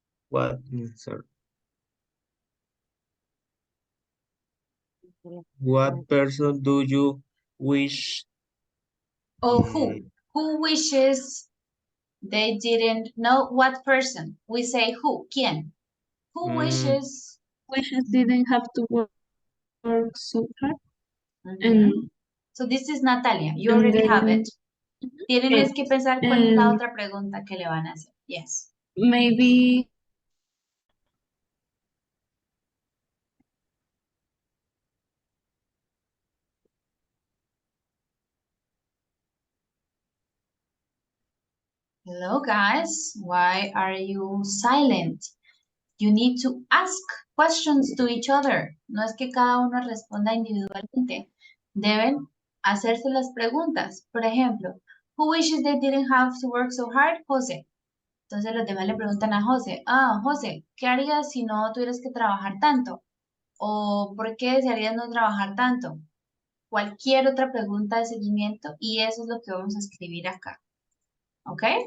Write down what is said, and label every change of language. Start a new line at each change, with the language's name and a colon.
English: What sorry, what person do you wish? Oh, Uh, who? Who wishes they didn't know what person? We say who, ¿quién? Who mm, wishes? Wishes didn't have to work so hard. Mhm. So this is Natalia. You And already have then it.
Spanish: Tienen es que pensar cuál es la
English: and
Spanish: otra pregunta que le van a hacer.
English: Yes. maybe Hello, guys. Why are you silent? You need to ask questions to each other.
Spanish: No es que cada uno responda individualmente. Deben hacerse las preguntas. Por ejemplo,
English: who wishes they didn't have to work so hard?
Spanish: José. Entonces los demás le preguntan a José, José, ¿qué harías si no tuvieras que trabajar tanto? ¿O por qué desearías no trabajar tanto? Cualquier otra pregunta de seguimiento y eso es lo que vamos a escribir acá. ¿Ok?